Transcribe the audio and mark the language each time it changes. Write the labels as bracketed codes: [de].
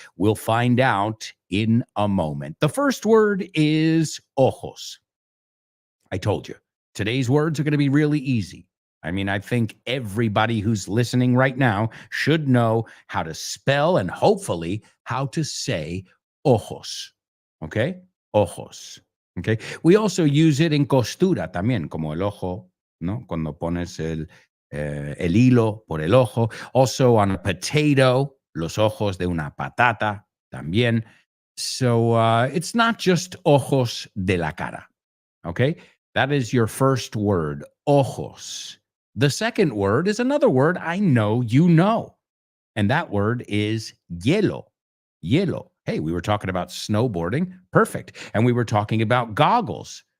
[en] We'll find out in a moment. The first word is ojos. I told you, today's words are going to be really easy. I mean, I think everybody who's listening right now should know how to spell and hopefully how to say ojos. Okay? Ojos. Okay? We also use it in [es] costura también, como el ojo, ¿no? Cuando pones el hilo por el ojo. [en] Also on a potato, [es] los ojos de una patata también. [en] So it's not just [es] ojos de la cara. [en] Okay? That is your first word, ojos. The second word is another word I know you know, and that word is hielo. Hielo. Hey, we were talking about snowboarding. Perfect. And we were talking about goggles.